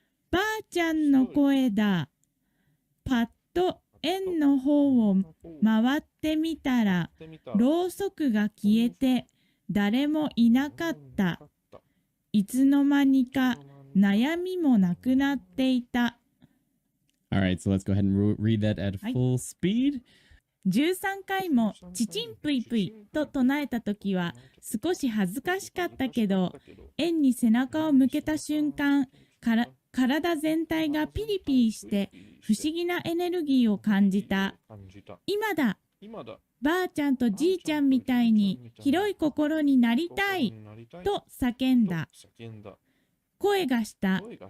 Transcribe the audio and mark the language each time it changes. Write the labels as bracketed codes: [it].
[ja] ばあちゃんの声だ。パッと円の方を回ってみたら、ろうそくが消えて誰もいなかった。いつの間にか悩みもなくなっていた。 [en] Alright, so let's go ahead and read that at full speed. [ja] 13回もチチンプイプイと唱えたときは少し恥ずかしかったけど、円に背中を向けた瞬間、体全体がピリピリして不思議なエネルギーを感じた。今だ、ばあちゃんとじいちゃんみたいに広い心になりたいと叫んだ。声がした。